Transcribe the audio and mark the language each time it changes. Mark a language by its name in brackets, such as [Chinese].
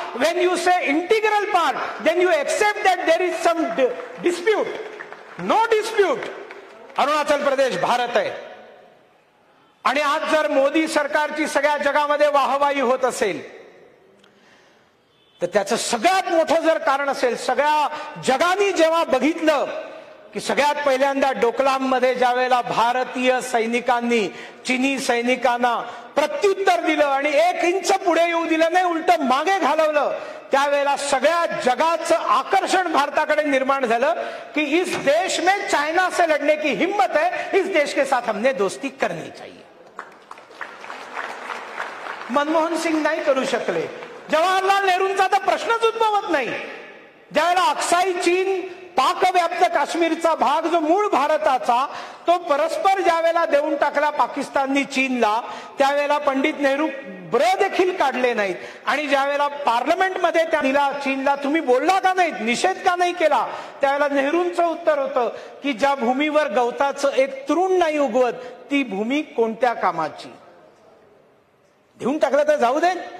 [English] When you say integral part then you accept that there is some dispute. No dispute, [Marathi] Arunachal Pradesh Bharat आहे. आणि आज जर मोदी सरकारची सगळ्या जगामध्ये वाहवाही होत असेल तर त्याचं सगळ्यात मोठं जर कारण असेल, सगळ्या जगाने जेव्हा बघितलं की सगळ्यात पहिल्यांदा डोकलाममध्ये ज्या वेळेला भारतीय सैनिकांनी चिनी सैनिकांना प्रत्युत्तर दिलं आणि 1 इंच पुढे येऊ दिलं नाही, उलट मागे घालवलं, त्यावेळेला सगळ्या जगाचं आकर्षण भारताकडे निर्माण झालं की [Hindi] इस देश में चाइना से लड़ने की हिम्मत है, इस देश के साथ हमने दोस्ती करनी चाहिए। [Marathi] मनमोहन सिंग नाही करू शकले, जवाहरलाल नेहरूंचा तर प्रश्नच उद्भवत नाही। ज्यावेळेला अक्साई चीन पाकव्याप्त काश्मीरचा भाग जो मूळ भारताचा तो परस्पर ज्यावेळेला देऊन टाकला पाकिस्ताननी चीनला, त्यावेळेला पंडित नेहरू ब्र देखील काढले नाहीत आणि ज्यावेळेला पार्लमेंटमध्ये त्यांना चीनला तुम्ही बोलला का नाही, निषेध का नाही केला, त्यावेळेला नेहरूंचं उत्तर होतं की ज्या भूमीवर गवताचं एक तृण नाही उगवत ती भूमी कोणत्या कामाची। देऊन टाकलं तर जाऊ दे।